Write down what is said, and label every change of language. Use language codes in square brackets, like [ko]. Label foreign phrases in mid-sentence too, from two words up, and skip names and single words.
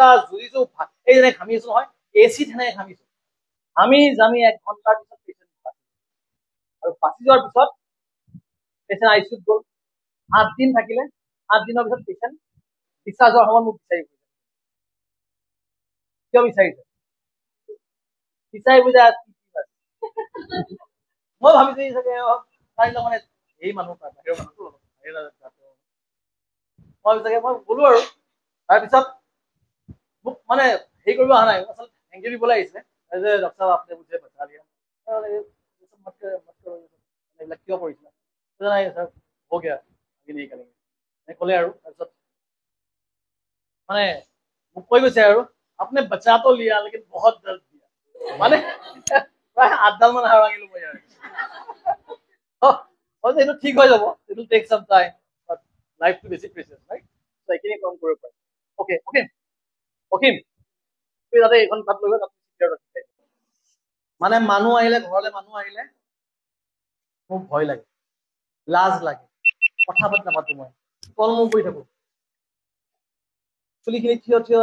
[as] যুঁজিছোঁ এই যেনে ঘামি আছোঁ নহয় এচিত সেনেকে ঘামিছোঁ আমি 1 ঘণ্টাৰ পিছত পেচেণ্ট আৰু বাচি যোৱাৰ পিছত পেচেণ্ট ICUত গ'ল 8 দিন থাকিলে 8 দিনৰ পিছত পেচেণ্ট ডিচাৰ্জ হোৱাৰ সময়ত মোক বিচাৰি ফুৰিছে কিয় বিচাৰিছে বিচাৰি বুজা মই ভাবিছোঁ চাগে পাৰিলে মানে এই মানুহ বাহিৰৰ মানুহটো মই চাগে মই গ'লো আৰু তাৰপিছত মোক মানে হেৰি কৰিব অহা নাই আচলতে [en] thank you [as] দিবলৈ আহিছিলে যে ডক্টৰ সাহেব আপুনি [hi] मुझे बचा लिया [as] এইবিলাক কিয় কৰিছিলে নাই ছাৰ [hi] हो गया अभी नहीं करेंगे [as] ক'লে আৰু তাৰপিছত মানে মোক কৈ গৈছে আৰু [hi] आपने बचा तो लिया लेकिन बहुत दर्द दिया [as] মানে প্ৰায় 8 মান হাড় ভাঙিলো মই আৰু এইটো ঠিক হৈ যাব [en] it will take some time but life to [as] বেছি [en] precious right so [as] এইখিনি কাম কৰিব পাৰে okay তুমি যাতে এইখন তাত লৈ তাত মানে মানুহ আহিলে ঘৰলে মানুহ আহিলে মোক ভয় লাগে লাজ লাগে কথা পাতি নাপাতো মই কলমৌ কৰি থাকো চুলিখিনি থিয়